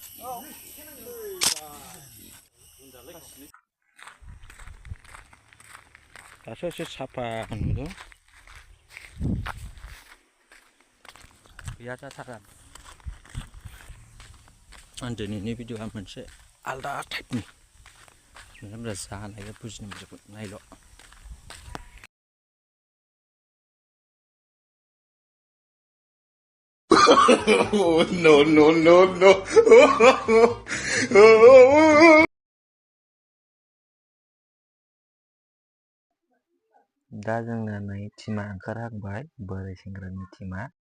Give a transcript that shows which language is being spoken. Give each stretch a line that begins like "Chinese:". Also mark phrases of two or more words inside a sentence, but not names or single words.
Bodo: दासो एसे साफा नुदों गैया जाथारा दिनैनि भिडिअ'आ मोनसे आलदा टाइपनि मानसिफ्रा जानायखौ बुजिनो मोनजोबगोन नायल'
English: no no no no
Bodo: दा जोंना नै टिमा ओंखारहांबाय बोराय सेंग्रानि टिमा